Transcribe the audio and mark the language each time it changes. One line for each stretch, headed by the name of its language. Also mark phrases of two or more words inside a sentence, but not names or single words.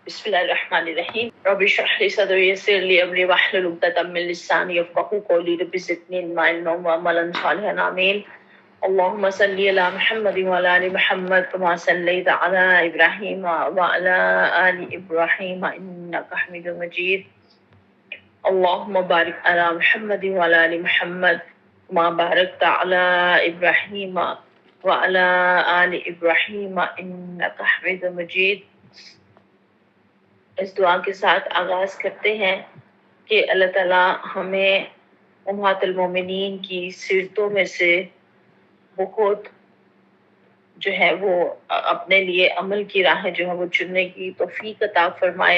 Arabic: بسم الله الرحمن الرحيم رب اشرح لي صدري ويسر لي أمري واحلل عقدة من لساني يفقهوا قولي رب زدني علما وعملا صالحا آمين. اللهم صل على محمد وعلى آل محمد كما صليت على إبراهيم وعلى آل إبراهيم إنك حميد مجيد. اللهم بارك على محمد وعلى آل محمد كما باركت على إبراهيم وعلى آل إبراهيم إنك حميد مجيد.
Urdu: اس دعا کے ساتھ آغاز کرتے ہیں کہ اللہ تعالیٰ ہمیں
Arabic: أمهات المؤمنين
Urdu: کی سیرتوں میں سے بہت جو ہے وہ اپنے لیے عمل کی راہ جو ہے وہ چننے کی توفیق عطا فرمائے.